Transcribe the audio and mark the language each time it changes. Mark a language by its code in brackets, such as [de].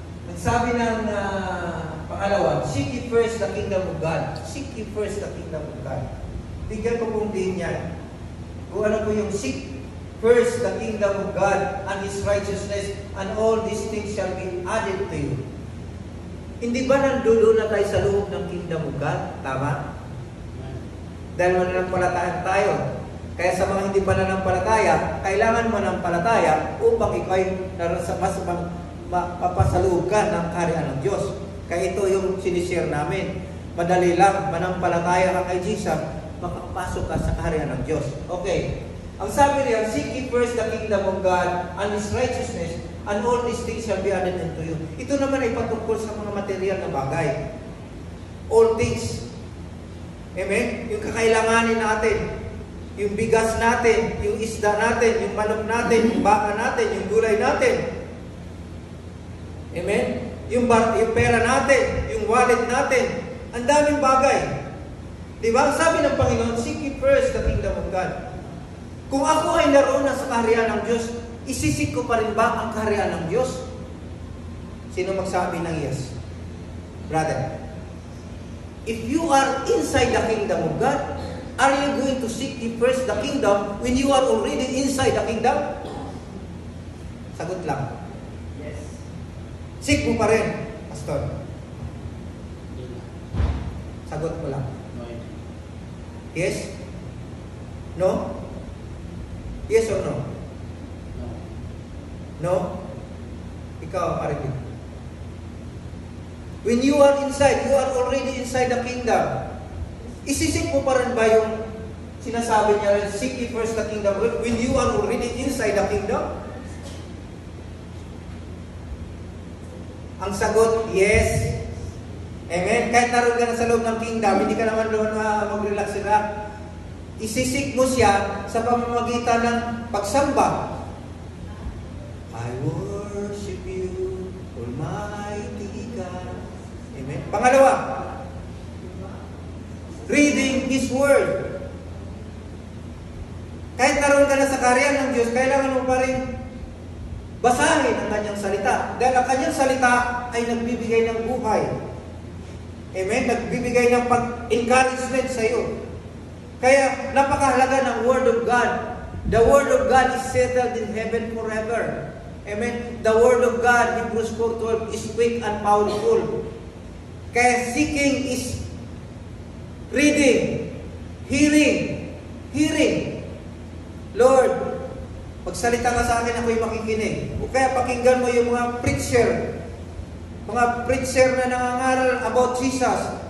[tl] Nagsabi ng pangalawa, [en] seek ye first the kingdom of God. Seek ye first the kingdom of God. [tl] Bigyan ko pong din yan. Kung ano po yung [en] seek first the kingdom of God and His righteousness, and all these things shall be added to you. [tl] Hindi ba nandulo na tayo sa loob ng [en] kingdom of God? [tl] Tama? Dahil mananampalataya tayo. Kaya sa mga hindi pa nananampalataya, kailangan manampalataya upang ikaw ay mas mapapasaloob ka ng kaharian ng Diyos. Kaya ito yung sinishare namin. Madali lang, manampalataya ka kay Jesus, makapasok ka sa kaharian ng Diyos. Okay. Ang sabi niya, [en] seek ye first the kingdom of God and His righteousness, and all these things shall be added unto you. [tl] Ito naman ay patungkol sa mga material na bagay. [en] All things. [tl] Amen? Yung kakailanganin natin, yung bigas natin, yung isda natin, yung manok natin, yung baka natin, yung gulay natin. Amen? Yung pera natin, yung wallet natin. Ang daming bagay. Diba? Sabi ng Panginoon, [en] seek ye first the kingdom of God. [tl] Kung ako ay naroon na sa kaharian ng Diyos, isisik ko pa rin ba ang kaharian ng Diyos? Sino magsabi ng yes? Brother. [en] If you are inside the kingdom of God, are you going to seek ye first the kingdom when you are already inside the kingdom? [tl] Sagot lang. Yes. Seek mo pa rin, Pastor. Sagot mo lang. [en] Yes? No? Yes or no? [tl] No? Ikaw, Maribig. [en] When you are inside, you are already inside the kingdom. [tl] Isisik mo pa rin ba yung sinasabi niya rin, [en] seek ye first the kingdom [tl] when you are already inside the kingdom? Ang sagot, yes. Amen? Kahit naroon ka na sa loob ng kingdom, hindi ka naman doon mag-relax sila. Isisik mo siya sa pamamagitan ng pagsamba. [en] I worship you, Almighty God. Amen? Pangalawa, reading His Word. [tl] Kahit naroon ka na sa kaharian ng Diyos, kailangan mo pa rin basahin ang Kanyang salita. Dahil ang Kanyang salita ay nagbibigay ng buhay. Amen? Nagbibigay ng pag-encouragement sa iyo. Kaya napakahalaga ng Word of God. [en] The Word of God is settled in heaven forever. Amen? The Word of God, Hebrews 4:12, is quick and powerful. Kaya seeking is reading, hearing. [tl] Lord, pagsalita ka sa akin, ako'y makikinig. O kaya pakinggan mo yung mga preacher na nangangaral about Jesus.